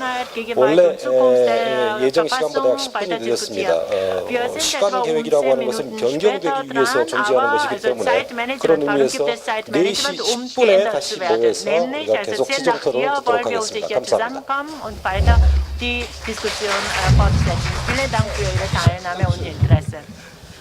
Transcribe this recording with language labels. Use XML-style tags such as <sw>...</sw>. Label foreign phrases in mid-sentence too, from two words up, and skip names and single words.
<ko>원래 예정 시간보다 약 10분이 늦었습니다. 시간 계획이라고 하는 것은 변경되기 위해서 존재하는 것이기 때문에 그런 의미에서 4시 10분에 다시 모여서 우리가 계속 지정 토론을 듣도록 하겠습니다. 감사합니다.</ko> <de>Die Diskussion fortsetzen. Vielen Dank für Ihre Teilnahme und Interesse.</de>